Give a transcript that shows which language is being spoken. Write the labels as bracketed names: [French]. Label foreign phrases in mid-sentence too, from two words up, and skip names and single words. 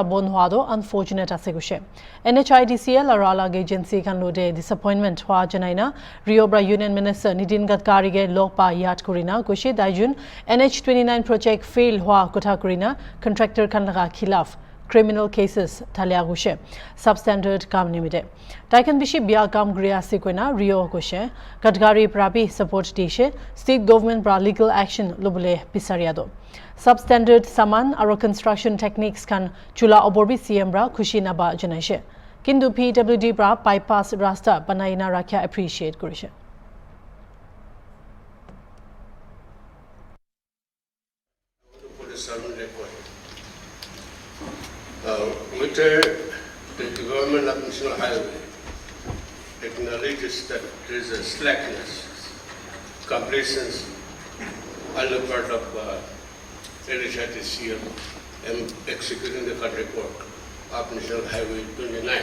[Naga Pidgin] bon hwa do unfortunate ase goshe NHIDCL aro alag agency kan lode disappointment hwa janaina Riobra [English] Union Minister [Naga Pidgin] Nitin Gadkari ge lokpa yat kurina goshe daijun NH 29 project fail hwa kotha kurina contractor kan laga khilaf [English] criminal cases [Naga Pidgin] thalia goshe substandard kam nimide taikan bishi bia kam gria sekoina Rio goshe Gadkari prabi support dishe [English] state government [Naga Pidgin] pra [English] legal action [Naga Pidgin] lobule pisariado substandard saman aro [English] construction techniques [Naga Pidgin] kan chula oborbi CM bra khushi na ba janaishe kintu PWD bra bypass rasta banaina rakya appreciate kurishe [English] With the government of National Highway acknowledges that there is a slackness, complacence on the part of NHIDCL and executing the contract work of National Highway 29.